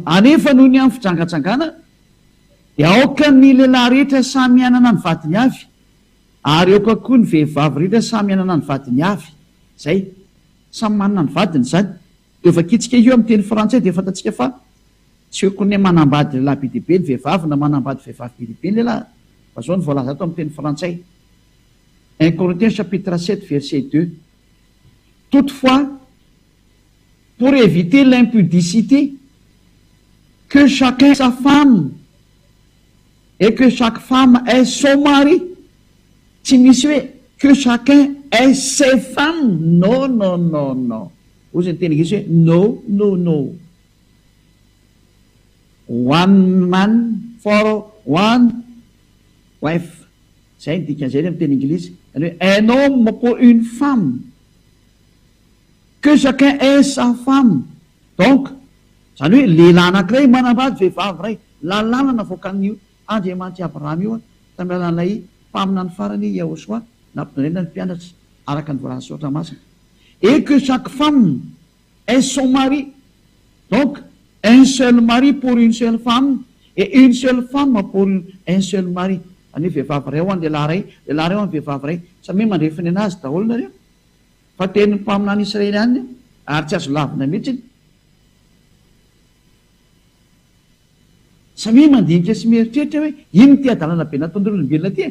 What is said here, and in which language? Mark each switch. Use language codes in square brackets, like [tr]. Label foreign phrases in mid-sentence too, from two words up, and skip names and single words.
[mg] Anefa noho ny amin'ny fijangajangana dia aoka ny lehilahy rehetra samy anana ny vadiny avy, ary aoka koa ny vehivavy rehetra samy anana ny vadiny avy. Zay samy manana ny vadiny zany. Dia vakitsika io amin'ny teny frantsay dia fantatsika fa tsy hoe koa ny manambady lehilahy be dia be ny vehivavy na manambady vehivavy be dia be ny lehilahy. Fa zao ny voalaza ato amin'ny teny frantsay. [fr] 1 Corinthiens chapitre 7 verset 2. Toutefois, pour éviter l'impudicité, que chacun ait sa femme et que chaque femme ait son mari. [mg] Tsy misy hoe [fr] que chacun ait ses femmes. Non, non, non, non. [mg] Ozy ny teny Gresy hoe [en] no, no, no. One man for one wife. [mg] Zay ny dikan'izay amin'ny teny Anglisy. [fr] Un homme pour une femme, que chacun ait sa femme. [mg] Donc zany hoe lehilahy anankiray manambady vehivavy ray, lalàna navoakan'io Andriamanitra Abrahama io tamin'ny alalan'ilay mpaminany farany Yahosoa nampidonena ny mpianatra araka ny voalaza soatra masina. [fr] Et que chaque femme ait son mari. Donc un seul mari pour une seule femme et une seule femme pour un seul mari. [mg] Any vehivavy ray ao any lehilahy ray, lehilahy ray ao any vehivavy ray, samy mandrefiny anazy daholo nareo. Fa teny mpaminany Israely any ary tsy azo lavina mihitsy. Samy mandinika sy mieritreritra hoe ino ty adalana be nataon'ireo olombelona ty.